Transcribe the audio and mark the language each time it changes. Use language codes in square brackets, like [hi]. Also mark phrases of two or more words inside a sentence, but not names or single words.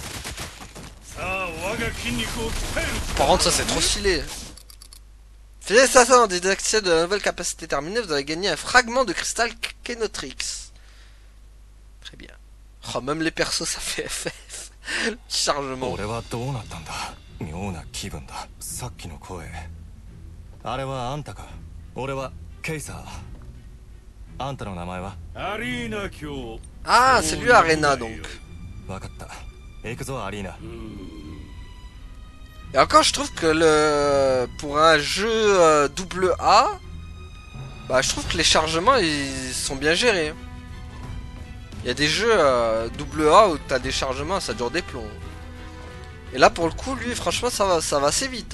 [fr] Par contre ça c'est trop stylé. Faites ça en désactivation de la nouvelle capacité terminée, vous avez gagné un fragment de cristal Kenotrix. Très bien. Oh, même les persos ça fait FF. Le petit chargement. [ja] 妙な気分だ。さっきの声。あれはあんたか。俺はケイサー。あんたの名前は？アリーナ卿。 [fr] Ah, c'est lui Arena donc. [ja] わかった。行くぞアリーナ。 [fr] Et encore, je trouve que pour un jeu double A, bah je trouve que les chargements ils sont bien gérés. Il y a des jeux double A où t'as des chargements, ça dure des plombs. Et là pour le coup, lui, franchement, ça va assez vite.